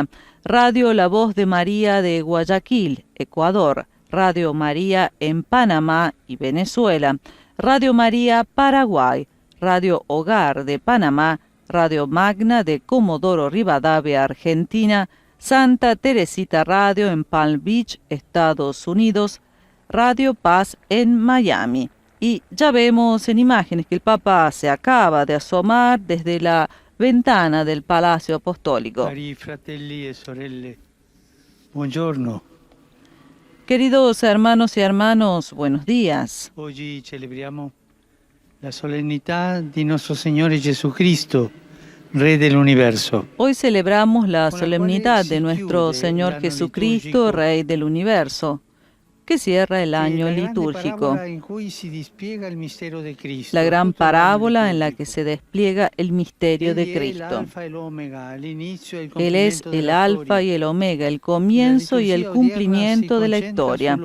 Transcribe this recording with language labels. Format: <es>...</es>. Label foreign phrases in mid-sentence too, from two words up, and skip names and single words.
<es>Radio La Voz de María de Guayaquil, Ecuador, Radio María en Panamá y Venezuela, Radio María Paraguay, Radio Hogar de Panamá, Radio Magna de Comodoro Rivadavia, Argentina, Santa Teresita Radio en Palm Beach, Estados Unidos, Radio Paz en Miami. Y ya vemos en imágenes que el Papa se acaba de asomar desde la ventana del Palacio Apostólico.</es> <it>Cari fratelli e sorelle, buongiorno.</it> <es>Queridos hermanos y hermanas, buenos días.</es> <it>Oggi celebriamo la solennità di nostro Signore Jesucristo, Re dell'universo.</it> <es>Hoy celebramos la solemnidad de nuestro Señor Jesucristo, Rey del Universo, que cierra el año litúrgico. La gran parábola en la que se despliega el misterio de Cristo. Él es el Alfa y el Omega, el comienzo y el cumplimiento de la historia.</es>